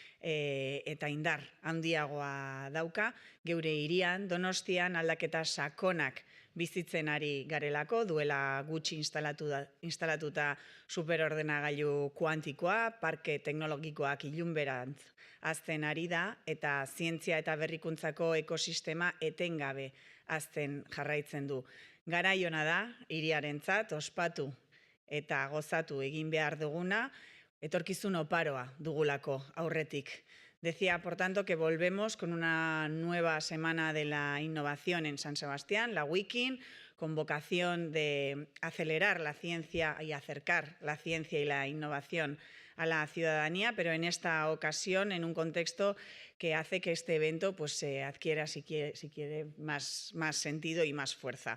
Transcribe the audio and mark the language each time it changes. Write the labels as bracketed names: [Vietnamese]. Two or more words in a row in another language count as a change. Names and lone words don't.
[Basque] eta indar handiagoa dauka, geure hirian, Donostian aldaketa sakonak bizitzen ari garelako, duela gutxi instalatuta superordenagailu kuantikoa, parke teknologikoak ilunberantz hazten ari da, eta zientzia eta berrikuntzako ekosistema etengabe hazten jarraitzen du. Garai ona da, hiriarentzat ospatu eta gozatu egin behar duguna, etorkizun oparoa dugulako aurretik. [Spanish] Decía, por tanto, que volvemos con una nueva semana de la innovación en San Sebastián, la Wikin, con vocación de acelerar la ciencia y acercar la ciencia y la innovación a la ciudadanía, pero en esta ocasión en un contexto que hace que este evento se adquiera, si quiere, más sentido y más fuerza.